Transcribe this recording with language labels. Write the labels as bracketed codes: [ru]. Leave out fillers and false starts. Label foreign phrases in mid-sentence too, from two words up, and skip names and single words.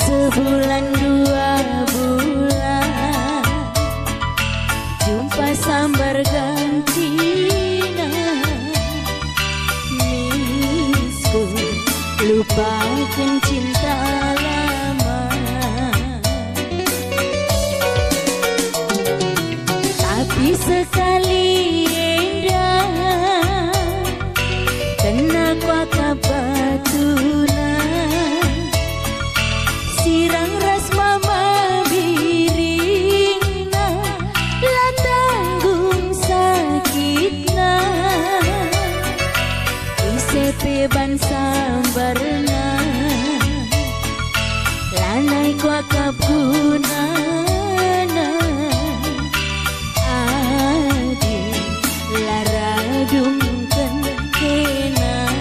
[id] Sebulan 2 bulan [btx] jumpa sambar gantina, misku [id] lupakan cinta lama. Tapi sekali [btx] endah kena kuaka batuna, sirang ras mama birina, lah tanggung sakitna, isepe ban sambarna, lanai kuaka punana, adi lara dungken kena.